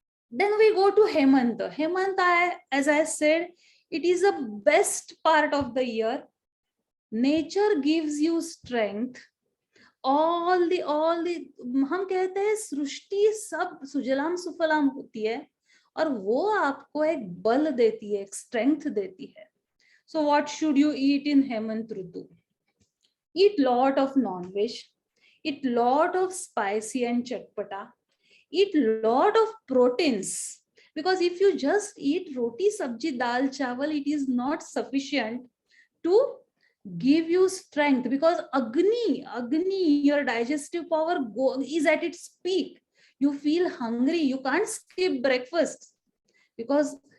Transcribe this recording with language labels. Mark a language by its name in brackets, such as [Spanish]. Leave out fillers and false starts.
[English] Then we go to Hemanta. Hemanta, as I said, it is the best part of the year. Nature gives you strength. All the [Hindi] हम कहते हैं सृष्टि सब सुजलाम सुफलाम होती है और वो आपको एक बल देती है, एक strength देती है. [English] So what should you eat in Hemant Rutu? Eat lot of non-veg, eat lot of spicy and chatpata, eat lot of proteins, because if you just eat roti, sabji, dal, chawal, it is not sufficient to give you strength, because Agni, your digestive power is at its peak. You feel hungry, you can't skip breakfast because